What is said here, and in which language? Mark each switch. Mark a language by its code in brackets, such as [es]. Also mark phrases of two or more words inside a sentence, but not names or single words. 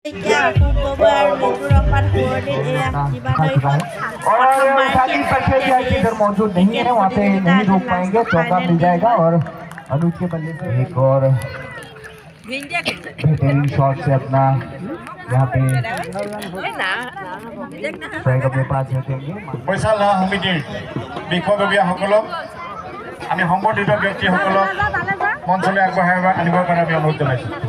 [as] এতিয়া অশোক গগৈ আৰু মৃদুল ৰহমান সোঁৱৰণিত এয়া জীৱানৈখন প্ৰথমবাৰ [hi] इधर मौजूद नहीं है वहाँ पे नहीं रोक पाएंगे चौका मिल जाएगा और अनुज के बल्ले से एक और बेहतरीन शॉट से अपना यहाँ पे स्ट्राइक अपने पास रखेंगे [as] পৰিচালনা সমিতিৰ বিষয়ববীয়াসকলক আমি সম্বৰ্ধিত ব্যক্তিসকলক মঞ্চলৈ আগবঢ়াই আনিবৰ কাৰণে আমি অনুৰোধ জনাইছোঁ